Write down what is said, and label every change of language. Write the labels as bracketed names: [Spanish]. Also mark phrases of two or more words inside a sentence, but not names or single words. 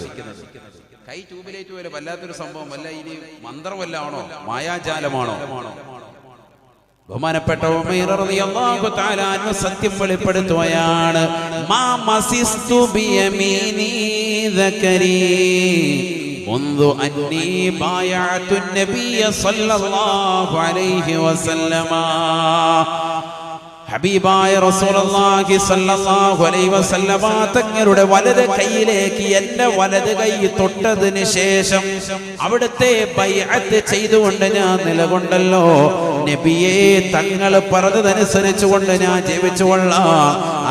[Malayalam] കൈ ട്യൂബിലേറ്റ് പോലെ വല്ലാത്തൊരു സംഭവം. വല്ല ഇനി മന്ത്രമല്ല ആണോ, മായാജാലമാണോ? ബഹുമാനപ്പെട്ട ഉമൈർ [Arabic] رضي الله تعالى عنه [Malayalam] സത്യം വെളിപ്പെടുത്തുകയാണ്. [Arabic] ما مسست بيميني ذكري منذ أني بايعت النبي صلى الله عليه وسلم. [Malayalam] ഹബീബായ റസൂലുള്ളാഹി [Arabic] صلى الله عليه وسلم [Malayalam] തങ്ങളുടെ വലത് കൈയിലേക്ക് എന്റെ വലത് കൈ തൊട്ടതിന് ശേഷം അവിടുത്തെ ബൈഅത്ത് ചെയ്തുകൊണ്ട് ഞാൻ നിലകൊണ്ടല്ലോ. നബിയെ തങ്ങൾ പറഞ്ഞതനുസരിച്ചുകൊണ്ട് ഞാൻ ജീവിച്ചുകൊള്ളാം.